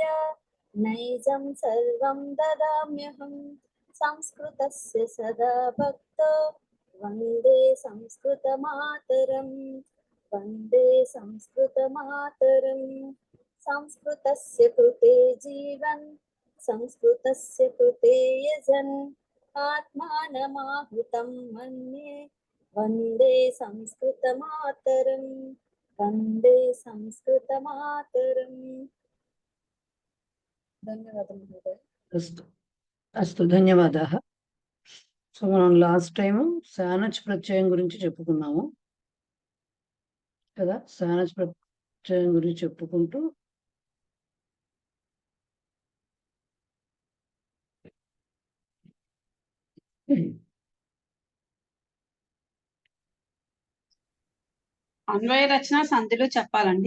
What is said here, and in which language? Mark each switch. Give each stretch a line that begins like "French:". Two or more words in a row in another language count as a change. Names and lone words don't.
Sanskrit: नैजं सर्वं ददाम्यहं संस्कृतस्य सदा भक्तो वन्दे संस्कृतमातरं वन्दे संस्कृतमातरं संस्कृतस्य कृते जीवन् संस्कृतस्य कृते यजन् आत्मानमाहुतं मन्ये वन्दे संस्कृतमातरं वन्दे संस्कृतमातरम्।
Telugu: ధన్యవాదాలు మహోదయ.
Sanskrit: अस्तु धन्यवादाः.
Telugu: సో మనం
English: last time
Telugu: సానచ్ ప్రత్యయం గురించి చెప్పుకున్నాము కదా. సానచ్ ప్రత్యయం గురించి చెప్పుకుంటూ అన్వయ రచన సంధిలో చెప్పాలండి.